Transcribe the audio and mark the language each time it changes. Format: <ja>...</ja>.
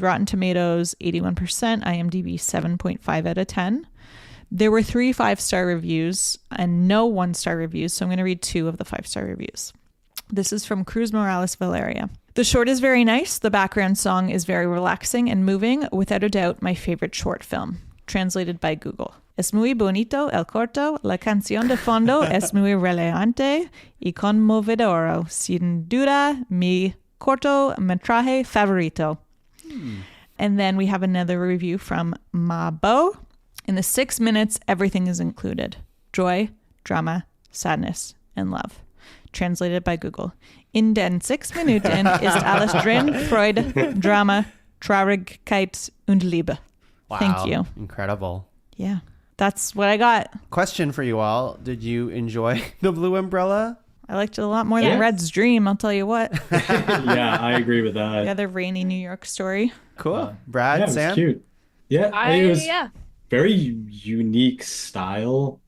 <en>Rotten Tomatoes, 81%. IMDb, 7.5 out of 10. There were 3 5-star reviews and no 1-star reviews. So I'm going to read 2 of the 5-star reviews. This is from Cruz Morales Valeria. The short is very nice. The background song is very relaxing and moving. Without a doubt, my favorite short film. Translated by Google.</en> <es>Es muy bonito el corto, la canción de fondo es muy relajante y conmovedora. Sin duda, mi cortometraje favorito.</es> <en>And then we have another review from Mabo. In the 6 minutes, everything is included. Joy, drama, sadness, and love. Translated by Google.</en> <de>In den 6 Minuten ist alles drin, Freude, Drama, Traurigkeit und Liebe.</de> <en>Wow. Thank you. Incredible. Yeah, that's what I got. Question for you all. Did you enjoy the blue umbrella? I liked it a lot more than Red's Dream, I'll tell you what. Yeah, I agree with that. The other rainy New York story. Cool. Brad, yeah, it was Sam? cute. Yeah, it was very unique style.</en>